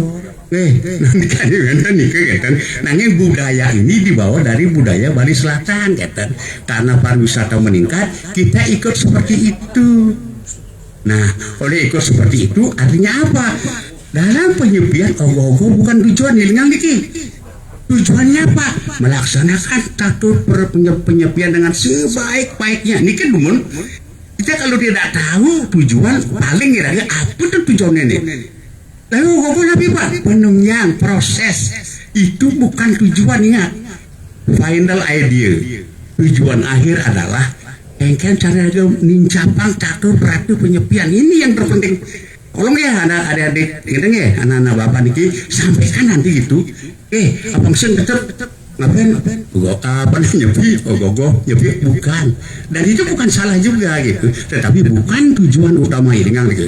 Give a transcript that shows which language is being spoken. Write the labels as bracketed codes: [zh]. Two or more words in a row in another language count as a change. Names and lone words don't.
[id] Nanti kan kan nanging budaya ini dibawa dari budaya Bali Selatan kan. Karena pariwisata meningkat kita ikut seperti itu. Nah, oleh ikut seperti itu artinya apa? Dalam penyepian ogoh-ogoh bukan tujuan hilang niki. Tujuannya apa? Melaksanakan catur penyepian dengan sebaik-baiknya. [ban] Niki dumun [id] kita kalau tidak tahu tujuan paling kira-kira apa tuh tujuannya nih? Lalu ogoh tapi Pak penunjang proses itu bukan tujuan, ingat. [en] Final idea. [id] Tujuan akhir adalah [ban] engken cara nincapang [id] catur praktek penyepian ini yang terpenting. Tolong ya adik-adik gitu ya, anak-anak Bapak niki sampaikan nanti gitu. Apa mesin tetap ngapain? Apa nyepi? Ogoh nyepi bukan. Dan itu bukan salah juga gitu. Tetapi bukan tujuan utama ini kan gitu.